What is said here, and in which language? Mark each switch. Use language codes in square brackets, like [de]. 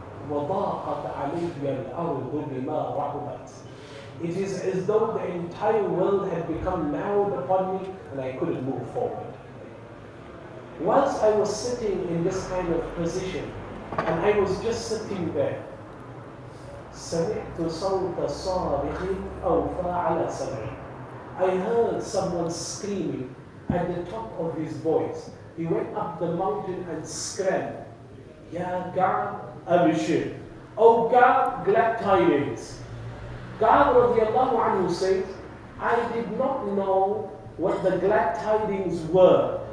[ar] وَضَاقَتْ عَلَيَّ الْأَرْضُ بِمَا رَحُبَتْ. [en] It is as though the entire world had become narrowed upon me and I couldn't move forward. Whilst I was sitting in this kind of position, And I was just sitting there. [ar] سمعت صوت صارخ أوفى على سمعي. [en] I heard someone screaming at the top of his voice. He went up the mountain and screamed, [ar] Ya Ka'b Abishir. [en] Oh God, glad tidings. Ka'b radiallahu anhu says, I did not know what the glad tidings were.